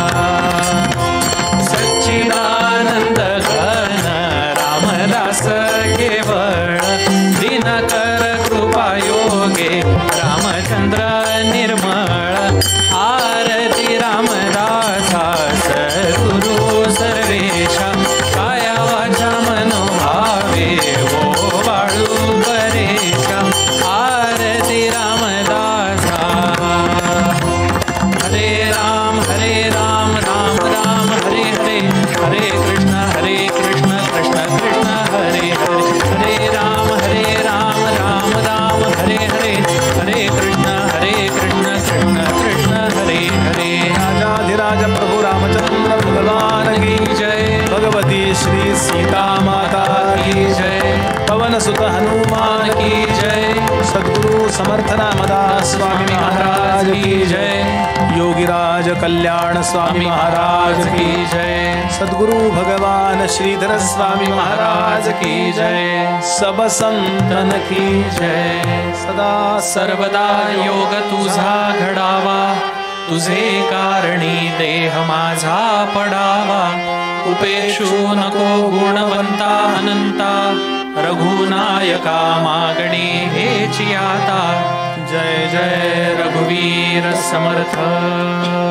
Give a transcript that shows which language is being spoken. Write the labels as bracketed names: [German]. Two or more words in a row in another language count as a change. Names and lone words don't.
[Marathi] सच्चिदानंद घन रामदास केवळ दिनकर कृपा योगे रामचंद्र निर्मळ आरती रामदासा सद्गुरु सर्वेशा काया वाचा मनोभावे ओ वाळू परेशा आरती रामदासा [Sanskrit] हरे राम राम राम हरे हरे हरे कृष्ण कृष्ण कृष्ण हरे हरे हरे राम राम राम हरे हरे हरे कृष्ण कृष्ण कृष्ण हरे हरे [Hindi] राजाधिराज प्रभु रामचंद्र भगवान की जय भगवती श्री सीता माता की जय पवन सुत हनुमान की जय सद्गुरु समर्थ रामदास स्वामी महाराज की जय योगीराज कल्याण स्वामी महाराज की जय सद्गुरु भगवान श्रीधर स्वामी महाराज की जय सब संतन की जय सदा [Marathi] सर्वदा योग तुझा घडावा तुझे कारणी देह माझा पडावा उपेक्षू नको गुणवंता अनंता रघुनायका मागणी हेची आता जय जय रघुवीर समर्थ